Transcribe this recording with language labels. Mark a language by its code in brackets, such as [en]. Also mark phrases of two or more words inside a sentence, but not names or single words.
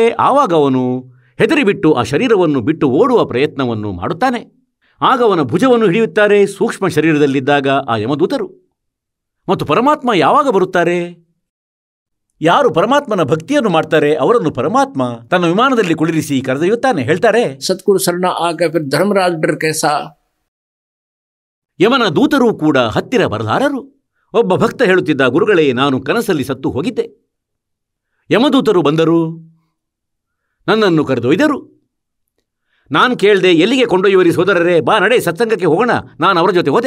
[kn] ಆವಾಗ ಅವನು ಹೆದರಿಬಿಟ್ಟು ಆ ಶರೀರವನ್ನು ಬಿಟ್ಟು ಓಡುವ ಪ್ರಯತ್ನವನ್ನು ಮಾಡುತ್ತಾನೆ. ಆಗ ಅವನ ಭುಜವನ್ನು ಹಿಡಿಯುತ್ತಾರೆ ಸೂಕ್ಷ್ಮ ಶರೀರದಲ್ಲಿದ್ದಾಗ ಆ ಯಮದೂತರು. ಮತ್ತು ಪರಮಾತ್ಮ ಯಾವಾಗ ಬರುತ್ತಾರೆ? ಯಾರು ಪರಮಾತ್ಮನ ಭಕ್ತಿಯನ್ನು ಮಾಡ್ತಾರೆ ಅವರನ್ನು ಪರಮಾತ್ಮ ತನ್ನ ವಿಮಾನದಲ್ಲಿ ಕುಳ್ಳಿರಿಸಿ ಕರೆದೊಯ್ಯುತ್ತಾನೆ. ಹೇಳ್ತಾರೆ, [hi] सतगुरु शरणा आ गए फिर धर्मराज डर कैसा. [kn] ಯಮನ ದೂತರೂ ಕೂಡ ಹತ್ತಿರ ಬರಲಾರರು. ಒಬ್ಬ ಭಕ್ತ ಹೇಳುತ್ತಿದ್ದ, ಗುರುಗಳೇ, ನಾನು ಕನಸಲ್ಲಿ ಸತ್ತು ಹೋಗಿದ್ದೆ. ಯಮದೂತರು ಬಂದರು, ನನ್ನನ್ನು ಕರೆದೊಯ್ದರು. ನಾನು ಕೇಳಿದೆ, ಎಲ್ಲಿಗೆ ಕೊಂಡೊಯ್ಯುವರಿ ಸೋದರರೇ? ಬಾ ನಡೆ, ಸತ್ಸಂಗಕ್ಕೆ ಹೋಗೋಣ. ನಾನು ಅವರ ಜೊತೆ ಹೋದೆ.